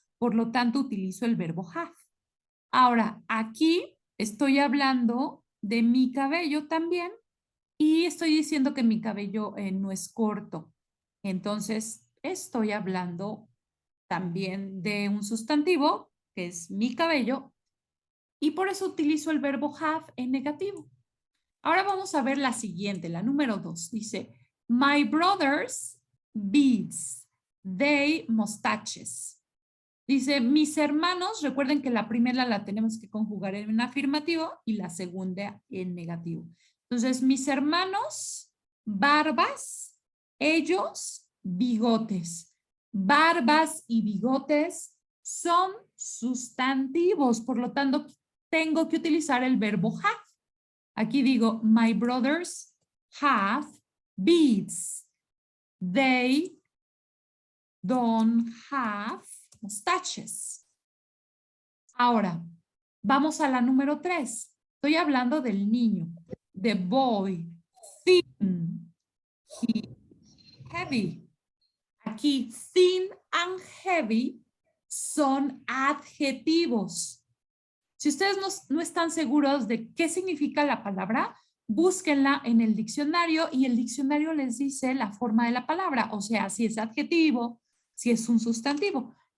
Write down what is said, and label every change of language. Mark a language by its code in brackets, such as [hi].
[es] Por lo tanto, utilizo el verbo have. Ahora, aquí estoy hablando de mi cabello también y estoy diciendo que mi cabello no es corto. Entonces, estoy hablando también de un sustantivo, que es mi cabello, y por eso utilizo el verbo have en negativo. Ahora vamos a ver la siguiente, la número 2. [en] Dice, my brothers beads, they mustaches. [es] Dice, mis hermanos, recuerden que la primera la tenemos que conjugar en afirmativo y la segunda en negativo. Entonces, mis hermanos, barbas, ellos, bigotes. Barbas y bigotes son sustantivos, por lo tanto, tengo que utilizar el verbo have. Aquí digo, [en] my brothers have beads. They don't have mustaches. [es] Ahora, vamos a la número 3. Estoy hablando del niño. [en] The boy, thin, he, heavy. [es] Aquí, [en] thin and heavy [es] son adjetivos. Si ustedes no están seguros de qué significa la palabra, búsquenla en el diccionario y el diccionario les dice la forma de la palabra, o sea, si es adjetivo, si es un sustantivo.